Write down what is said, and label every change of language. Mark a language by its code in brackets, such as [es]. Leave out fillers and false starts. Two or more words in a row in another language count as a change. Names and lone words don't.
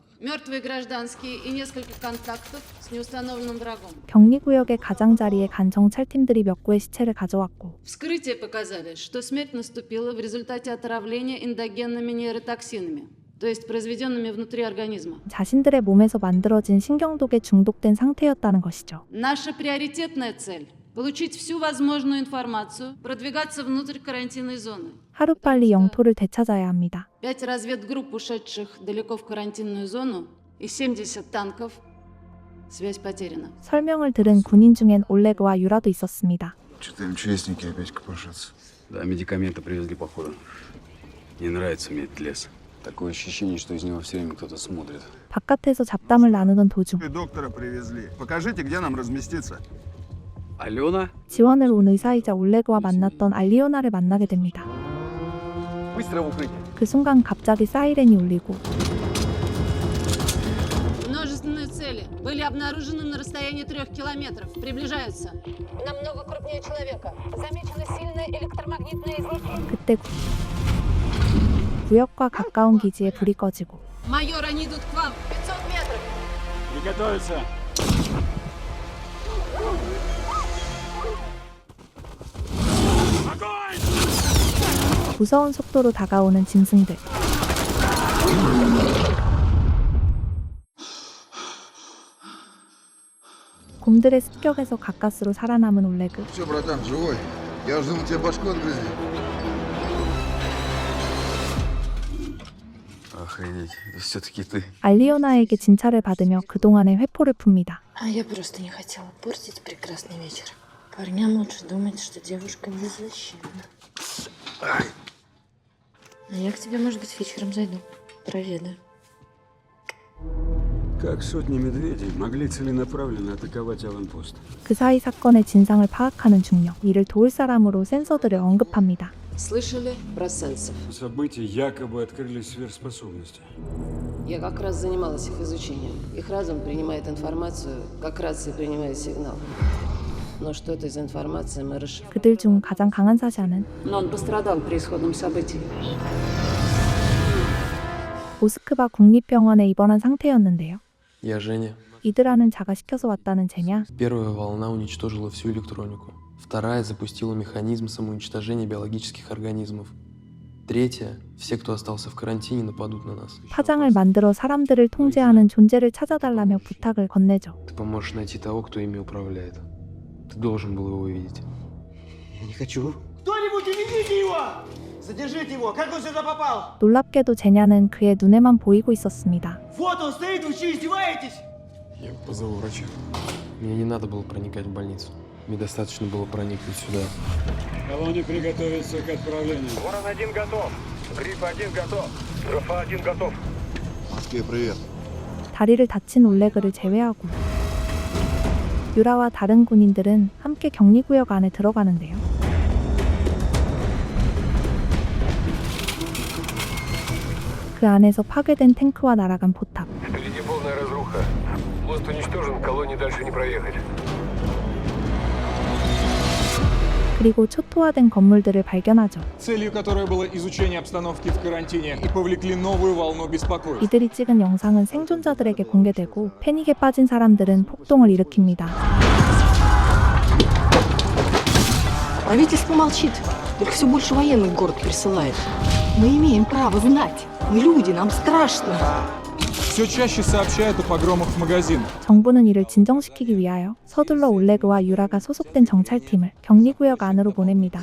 [ru] Мертвые гражданские и несколько контактов с неустановленным врагом. [ko] 격리구역의 가장자리에 간 정찰팀들이 몇 구의 시체를 가져왔고 [ru] Вскрытия показали, что смерть наступила в результате отравления эндогенными нейротоксинами, то есть произведенными внутри организма. [ko] 자신들의 몸에서 만들어진 신경독에 중독된 상태였다는 것이죠. [ru] Наша приоритетная цель – получить всю возможную информацию, продвигаться внутрь карантинной зоны. [ko] 하루빨리 영토를 되찾아야 합니다. [ru] 5 разведгрупп, ушедших далеко в карантинную зону, и 70 танков. Связь потеряна. [ko] 설명을 들은 군인 중엔 올레그와 유라도 있었습니다. [ru] Что-то МЧСники опять копошатся. Да, медикаменты привезли, походу. Не нравится мне этот лес. Такое ощущение, что из него все время кто-то смотрит. [ko] 바깥에서 잡담을 나누던 도중 [ru] Доктора привезли. Покажите, где нам разместиться. Алена? [ko] 지원을 온 의사이자 올레그와 만났던 알리오나를 만나게 됩니다. [ru] Быстро в укрытие. [ko] 그 순간 갑자기 사이렌이 울리고 [ru] Множественные цели были обнаружены на расстоянии 3 километров. Приближаются. Намного крупнее человека. Замечено сильное электромагнитное излучение. [ko] 그때 구역과 가까운 기지에 불이 꺼지고 [ru] Майор, они идут к вам. 500 метров. Приготовиться. [ko] 무서운 속도로 다가오는 짐승들. 곰들의 습격에서 가까스로 살아남은 올레그. [ru] Все, братан, живой. Я уже думал, тебе башку отгрызли. Охренеть, это все-таки ты. [ko] 알리오나에게 진찰을 받으며 그동안의 회포를 풉니다. [ru] А я просто не хотела портить прекрасный вечер. Парням лучше думать, что девушка беззащитна. А я к тебе, может быть, вечером зайду. Проведаю. Как сотни медведей могли целенаправленно атаковать аванпост? [ko] 그 사이 사건의 진상을 파악하는 중령. 이를 도울 사람으로 센서들을 언급합니다. [ru] Слышали про сенсов? События якобы открыли сверхспособности. Я как раз занималась их изучением. Их разум принимает информацию, как рация принимает сигнал. Но что это за информация, мы расшифровали. [ko] 그들 중 가장 강한 사샤는 [ru] Но он пострадал при исходном событии. [ko] 모스크바 국립병원에 입원한 상태였는데요. [ru] Я Женя. [ko] 이들아는 자가 시켜서 왔다는 쟤냐? [ru] Первая волна уничтожила всю электронику. Вторая запустила механизм самоуничтожения биологических организмов. Третья, все, кто остался в карантине, нападут на нас. [ko] 파장을 만들어 사람들을 통제하는 존재를 찾아달라며 부탁을 건네죠. [ru] Ты поможешь найти того, кто ими управляет. Ты должен был его увидеть. Не хочу. Кто-нибудь уведите его! Задержите его! Как он сюда попал? [ko] 놀랍게도 제냐는 그의 눈에만 보이고 있었습니다. [ru] Вот он стоит, вы что, издеваетесь? Я позову врача. Мне не надо было проникать в больницу. Мне достаточно было проникнуть сюда. Колонии приготовиться к отправлению. Ворон-1 готов. Гриф-1 готов. Графа-1 готов. Москве привет. [ko] 다리를 다친 올레그를 제외하고 유라와 다른 군인들은 함께 격리구역 안에 들어가는데요. 그 안에서 파괴된 탱크와 날아간 포탑. [ru] Впереди полная разруха. Мост уничтожен, колонии дальше не проехать. [ko] 그리고 초토화된 건물들을 발견하죠. [ru] Целью которой было изучение обстановки в карантине и повлекли новую волну беспокойства. [ko] 이들이 찍은 영상은 생존자들에게 공개되고 패닉에 빠진 사람들은 폭동을 일으킵니다. [ru] Правительство молчит. Только все больше военных в город присылает. Мы имеем право знать. Мы люди, нам страшно. Все чаще сообщают о погромах в магазинах. [ko] 정부는 이를 진정시키기 위하여 서둘러 올레그와 유라가 소속된 정찰팀을 격리구역 안으로 보냅니다.